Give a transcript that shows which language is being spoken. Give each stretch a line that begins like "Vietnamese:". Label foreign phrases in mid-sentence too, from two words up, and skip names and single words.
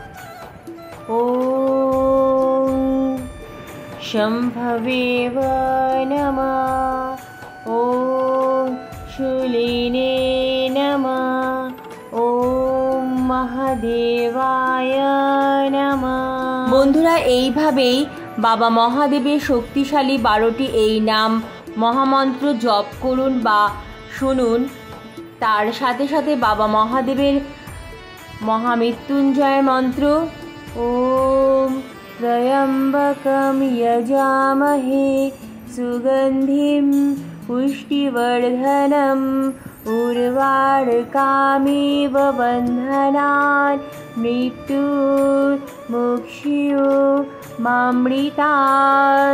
Sanskrit: ॐ शम्भवे नमः। ॐ शूलिने नमः। ॐ महादेवाय नमः।
Bangla: বন্ধুরা, এইভাবেই বাবা মহাদেবের শক্তিশালী 12টি এই নাম মহামন্ত্র জপ করুন বা শুনুন। তার সাথে সাথে বাবা মহাদেবের মহামৃত্যুঞ্জয় মন্ত্র
Sanskrit: ॐ त्र्यम्बकं यजामहे सुगन्धिं पुष्टिवर्धनम् उर्वारुकमिव बन्धनान् मृत्योर्मुक्षीय मामृतात्।